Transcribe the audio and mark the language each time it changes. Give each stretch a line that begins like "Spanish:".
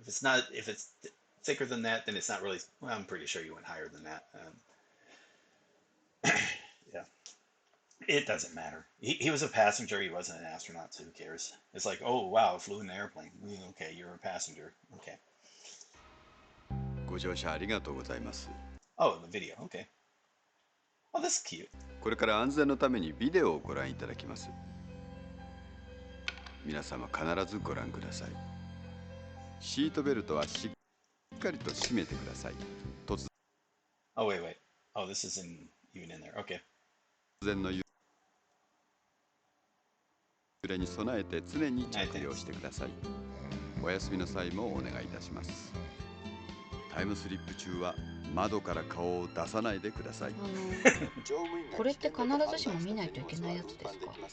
English: If it's thicker than that, then it's not really, well, I'm pretty sure you went higher than that. Yeah. It doesn't matter. He was a passenger. He wasn't an astronaut, so who cares? It's like, oh, wow, flew in the airplane. Okay, you're a passenger. Okay.
Japanese: ご乗車ありがとうございます。
English: Oh, the video. Okay. Oh, that's cute.
Japanese: これから安全のためにビデオをご覧いただきます。皆様必ずご覧ください。シートベルトはしっかりと締めてください。突
English: Oh, wait. Oh, this isn't even in there. Okay.
Japanese: 然の揺れに備えて常に着用してください。お休みの際もお願いいたします。タイムスリップ中は窓から顔を出さないでください。これって必ずしも見ないといけないやつですか？